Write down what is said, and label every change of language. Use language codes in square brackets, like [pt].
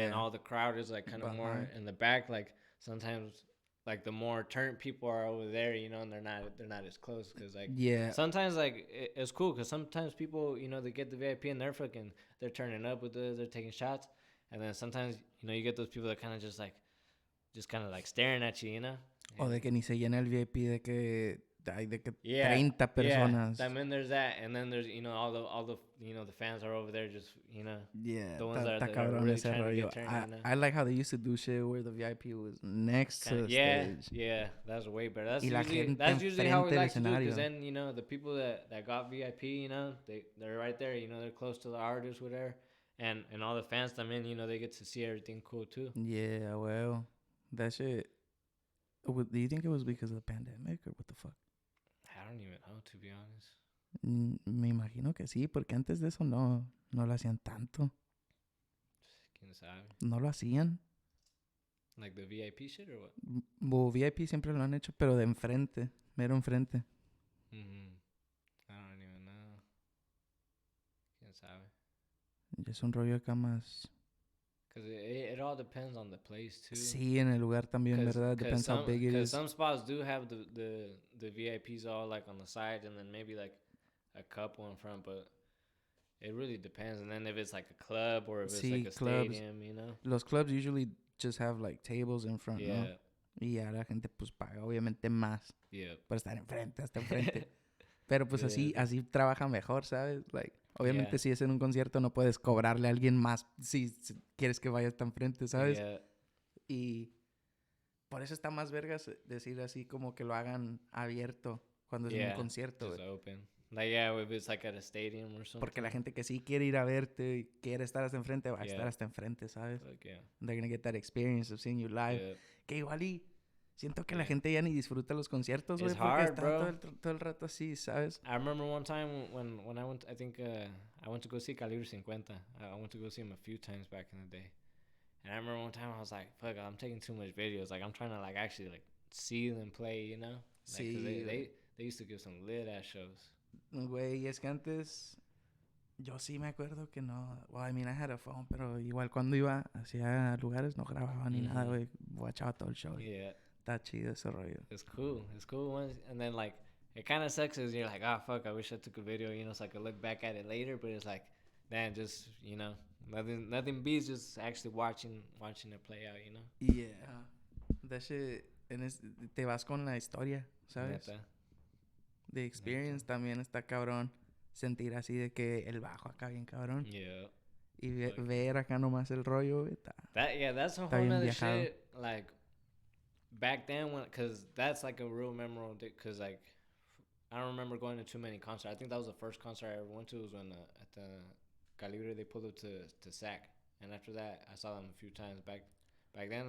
[en] And all the crowd is like kind of more in the back. Like sometimes, like the more turned people are over there, and they're not as close because like sometimes like it's cool because sometimes people they get the VIP and they're turning up with they're taking shots, and then sometimes you get those people that kind of just kind of like staring at you, [es] O de que ni se llena el VIP de que 30 personas. [en] Yeah, then there's that, and then there's all the the fans are over there just the ones that are really trying to get turned. I like how they used to do shit where the VIP was next to the stage. Yeah, that's way better. That's usually how we like to do, because then the people that got VIP, they're right there, they're close to the artist, whatever, and all the fans come in, they get to see everything cool too. Yeah, well, that shit. Do you think it was because of the pandemic or what the fuck? I don't even know, to be honest. [es] Me imagino que sí, porque antes de eso no lo hacían tanto. ¿Quién sabe? No lo hacían. [en] Like the VIP shit or what? [es] VIP siempre lo han hecho, pero de enfrente, mero enfrente. [en] I don't even know. [es] ¿Quién sabe? Y es un rollo acá más... [en] Because it all depends on the place too. [es] Sí, en el lugar también, ¿verdad? [en] Depends how big it is. Some spots do have the VIPs all like on the side and then maybe like a couple in front, but it really depends. And then if it's like a club or if it's like a clubs. stadium, you know? Los clubs usually just have like tables in front, Yeah. [es] ¿no? Y ya la gente pues paga obviamente más [en] Yeah. [es] por estar enfrente, hasta enfrente. Pero pues así trabaja mejor, ¿sabes? Like, obviamente si es en un concierto no puedes cobrarle a alguien más si quieres que vaya hasta enfrente, ¿sabes? [en] Yeah. [es] Y por eso está más vergas decir así como que lo hagan abierto cuando es en un concierto. [en] Just open. Like, yeah, if it's like at a stadium or something. [es] Porque la gente que sí quiere ir a verte y quiere estar hasta enfrente, va a estar hasta enfrente, ¿sabes? [en] Like, yeah. They're gonna get that experience of seeing you live. Yeah. [es] Que igual y siento que la gente ya ni disfruta los conciertos, güey, porque [en] hard, [es] está [en] bro. [es] todo el rato así, ¿sabes? [en] I remember one time when I went, I think I went to go see Calibre 50. I went to go see him a few times back in the day. And I remember one time I was like, fuck, I'm taking too much videos. Like, I'm trying to, like, actually, like, see them play, you know? Like, [es] Sí. [en] They used to give some lit-ass shows. [es] Güey, es que antes... Yo sí me acuerdo que no... [en] Well, I mean, I had a phone, [es] pero igual cuando iba hacia lugares no grababa ni nada, güey. Watchaba todo el show. [en] Yeah. [es] Está chido ese rollo. [en] It's cool. It's cool once... And then, like, it kind of sucks because you're like, oh, fuck, I wish I took a video, you know, so I could look back at it later. But it's like, man, just, you know... Nothing beats just actually watching it play out, you know? Yeah. That shit, [es] te vas con la historia, ¿sabes? Neta. [en] The experience [es] también está cabrón. Sentir así de que el bajo acá bien cabrón. [en] Yeah. [es] Y ver acá nomás el rollo, está. [en] That's a whole nother shit. Like, back then, because that's like a real memorable, because like, I don't remember going to too many concerts. I think that was the first concert I ever went to was when at the Calibre they pulled up to SAC, and after that I saw them a few times back then.